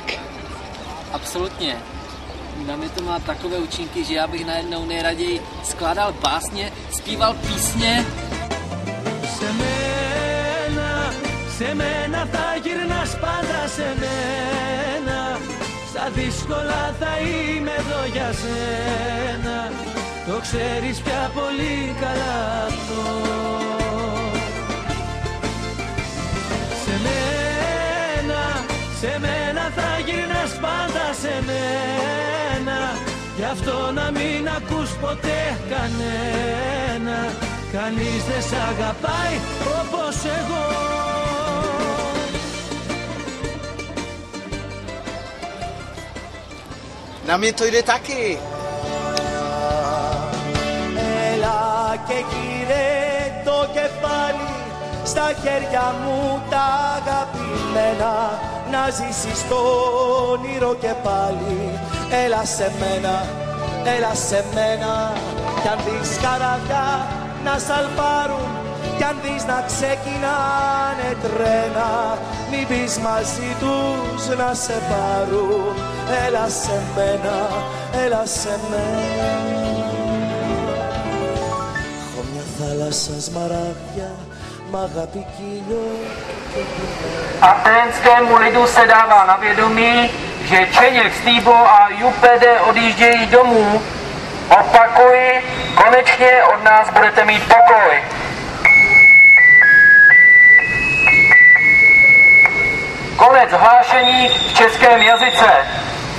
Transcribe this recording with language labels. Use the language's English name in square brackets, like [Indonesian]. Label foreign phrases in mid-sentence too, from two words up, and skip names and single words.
[Czech] Absolutně. Na mě to má takové účinky, že já bych najednou nejraději skládal básně, zpíval písně. [Greek] Σε μένα θα γυρνάς πάντα σε μένα, στα δύσκολα θα είμαι εδώ για σένα, το ξέρεις πια πολύ καλά αυτό. Σε μένα θα γυρνάς πάντα σε μένα, γι' αυτό να μην ακούς ποτέ κανένα, κανείς δεν σ' αγαπάει όπως εγώ. [Czech] Na mě to jde taky. [Greek] Έλα και γύρε το κεφάλι, στα χέρια μου τα αγαπημένα, να ζήσεις το όνειρο και πάλι. Έλα σε μένα, κι αν δεις καραβιά να σαλπάρουν κι αν δεις να ξεκινάνε τρένα, μην πεις μαζί τους να σε πάρουν. Έλα σε μένα, έλα σε μένα. Έχω μια θάλασσα σμαράγδια, μ' αγάπη κύλιο και [Czech] Athénskému lidu se dává na vědomí, že Čeněk, Stýbo a Jupede odjíždějí domů. Opakuji, konečně od nás budete mít pokoj. Konec hlášení v českém jazyce.